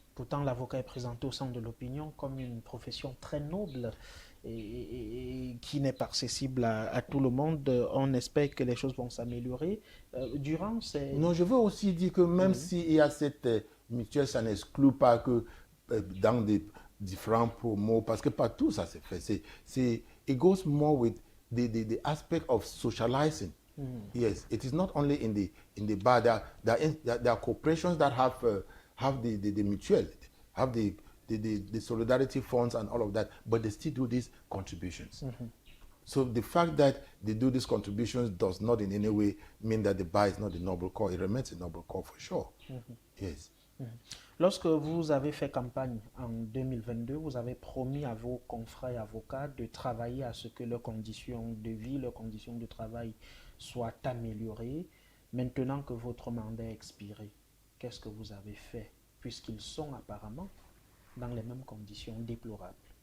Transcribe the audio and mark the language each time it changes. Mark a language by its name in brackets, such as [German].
[French] Pourtant, l'avocat est présenté au centre de l'opinion comme une profession très noble et qui n'est pas accessible à tout le monde. On espère que les choses vont s'améliorer. Durant ces... Non, je veux aussi dire que même s'il y a cette mutuelle, ça n'exclut pas que dans des différents promos, parce que partout ça se fait. [English] It goes more with the aspect of socializing. Yes, it is not only in the bar. There are corporations that have the mutual, have the solidarity funds and all of that, but they still do these contributions. So the fact that they do these contributions does not in any way mean that the bar is not a noble cause. It remains a noble cause for sure. Yes. [French] Lorsque vous avez fait campagne en 2022, vous avez promis à vos confrères avocats de travailler à ce que leurs conditions de vie, leurs conditions de travail soient améliorées. Maintenant que votre mandat est expiré, qu'est-ce que vous avez fait puisqu'ils sont apparemment dans les mêmes conditions déplorables?